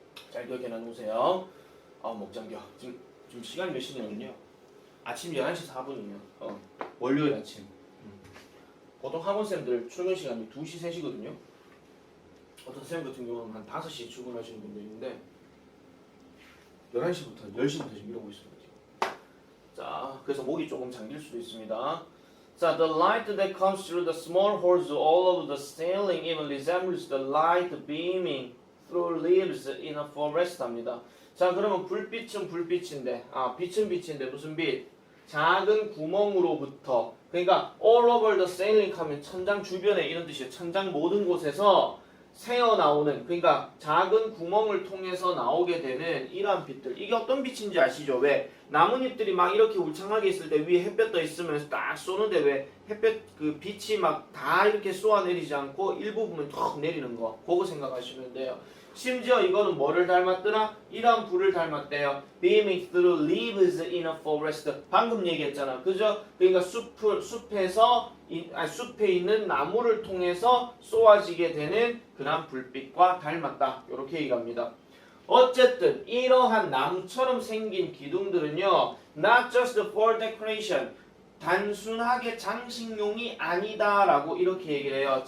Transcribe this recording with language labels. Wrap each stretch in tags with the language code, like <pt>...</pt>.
<ko>잘 기억해 놓으세요. 목 잠겨. 지금 시간이 몇 시냐면요. 아침 11시 4분이에요. 월요일 아침. 보통 학원생들 출근 시간이 2시, 3시거든요. 어떤 쌤 같은 경우는 한 5시에 출근하시는 분도 있는데 11시부터 10시부터 지금 이러고 있습니다. 지금. 자, 그래서 목이 조금 잠길 수도 있습니다.</ko> <en>자, the light that comes through the small holes all over the ceiling even resembles the light beaming through leaves in a forest 합니다.</en> <ko>자, 그러면 불빛은 불빛인데, 빛은 빛인데 무슨 빛? 작은 구멍으로부터, 그러니까</ko> <en>all over the ceiling</en> <ko>하면 천장 주변에 이런 뜻이에요. 천장 모든 곳에서 새어나오는, 그러니까 작은 구멍을 통해서 나오게 되는 이러한 빛들. 이게 어떤 빛인지 아시죠? 왜? 나뭇잎들이 막 이렇게 울창하게 있을 때 위에 햇볕 떠 있으면서 딱 쏘는데 왜 햇볕 그 빛이 막 다 이렇게 쏘아내리지 않고 일부분만 툭 내리는 거. 그거 생각하시면 돼요. 심지어 이거는 뭐를 닮았더라? 이러한 불을 닮았대요.</ko> <en>Beaming through leaves in a forest.</en> <ko>방금 얘기했잖아. 그죠? 그러니까 숲에서 숲에 있는 나무를 통해서 쏘아지게 되는 그런 불빛과 닮았다. 이렇게 얘기합니다. 어쨌든 이러한 나무처럼 생긴 기둥들은요,</ko> <en>not just for decoration,</en> <ko>단순하게 장식용이 아니다라고 이렇게 얘기를 해요.</ko>